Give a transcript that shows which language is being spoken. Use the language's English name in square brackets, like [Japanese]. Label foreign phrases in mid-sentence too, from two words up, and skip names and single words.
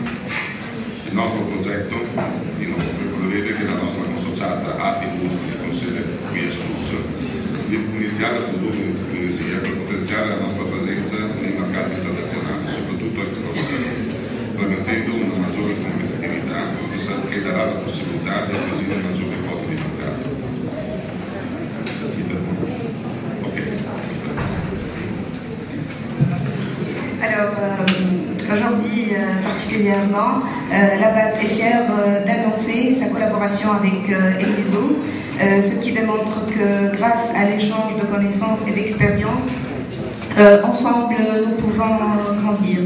[Italian] Il nostro progetto, inoltre, prevede che la nostra consociata AT Industria, con sede qui a Sus, di iniziare a produrre in Tunisia per potenziare la nostra presenza nei mercati internazionali, soprattutto extraeuropei, permettendo una maggiore competitività che darà la possibilità di acquisire maggiori quote di mercato. [French] Alors, aujourd'hui particulièrement, la BAT est fière d'annoncer sa collaboration avec Eniso, ce qui démontre que grâce à l'échange de connaissances et d'expériences, ensemble nous pouvons grandir.